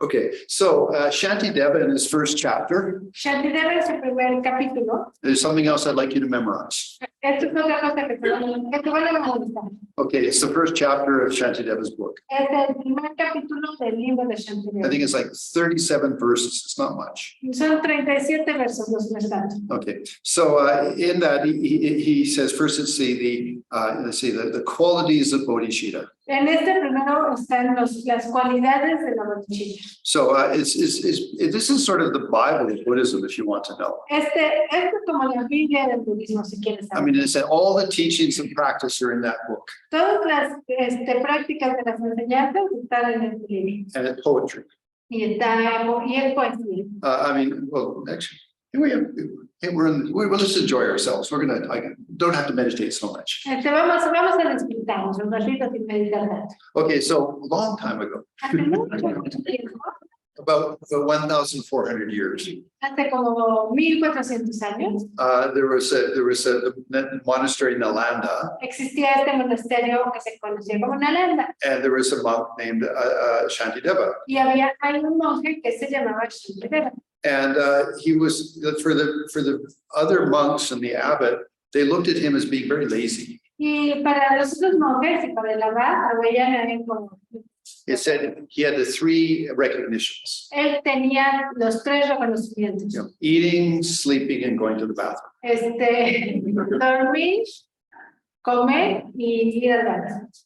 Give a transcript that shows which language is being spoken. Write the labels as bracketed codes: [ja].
[en] Okay, so Shantideva in his first chapter, [es] Shantideva en su primer capítulo. [en] there's something else I'd like you to memorize. [es] Esto es otra cosa que te van a memorizar. [en] Okay, it's the first chapter of Shantideva's book. [es] Es el primer capítulo del libro de [en] I [es] Shantideva. [en] think it's like 37 verses, it's not much. [es] Son 37 versos los restantes. [en] Okay, so in that he says first it's the qualities of bodhicitta. [es] En este primero están las cualidades de la bodhicitta. [en] So this is sort of the Bible of Buddhism, if you want to know. [es] Este es como la Biblia del budismo, si quieres [en] I [es] saber. [en] mean, it's all the teachings and practice are in that book, [es] Todas las prácticas de las enseñanzas están en este libro. [en] and it's poetry. [es] Y es poesía. [en] I mean, well, actually, we'll just enjoy ourselves. I don't have to meditate so much. [es] Vamos a disfrutarnos un ratito sin meditar tanto. [en] Okay, so a long time ago, [es] Hace mucho tiempo, [en] about 1,400 years, [es] hace como 1400 años, [en] there was a monastery in Nalanda, [es] existía este monasterio que se conocía como Nalanda. [en] and there was a monk named Shantideva. [es] Y hay un monje que se llamaba Shantideva. [en] And he was, for the other monks and the abbot, they looked at him as being very lazy. [es] Y para los otros monjes y para el abad, veían a él como. [en] It said he had the 3 recognitions, [es] Él tenía los 3 reconocimientos. [en] you know, eating, sleeping, and going to the bathroom. [es] Dormir, comer y ir al baño.